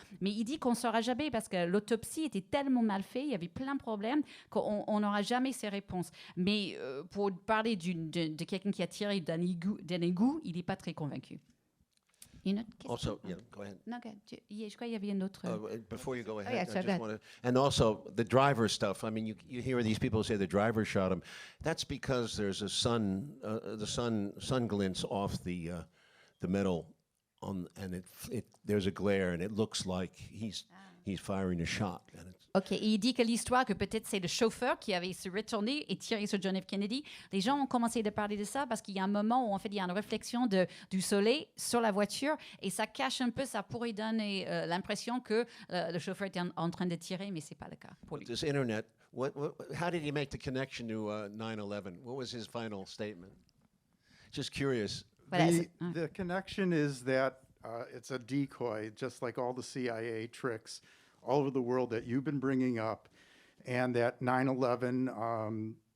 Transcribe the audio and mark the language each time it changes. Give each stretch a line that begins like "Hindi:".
French: Mais il dit qu'on ne saura jamais, parce que l'autopsie était tellement mal faite, il y avait plein de problèmes, qu'on n'aura jamais ces réponses. Mais pour parler de quelqu'un qui a tiré d'un égout, il n'est pas très convaincu. Une autre question?
English: Also, yeah, go ahead.
French: Non, je crois qu'il y avait une autre.
English: Before you go ahead, yeah, I sorry, just want to, and also the driver stuff. I mean, you hear these people say the driver shot him. That's because there's a the sun glints off the metal, and there's a glare, and it looks like he's firing a shot. And
French: OK, et il dit que l'histoire, que peut-être c'est le chauffeur qui avait se retourné et tiré sur John F. Kennedy. Les gens ont commencé à parler de ça parce qu'il y a un moment où en fait il y a une réflexion du soleil sur la voiture, et ça cache un peu, ça pourrait donner l'impression que le chauffeur était en train de tirer, mais c'est pas le cas pour lui.
English: This internet, how did he make the connection to 9/11? What was his final statement? Just curious.
French: Voilà,
English: The connection is that it's a decoy, just like all the CIA tricks all over the world that you've been bringing up, and that 9/11.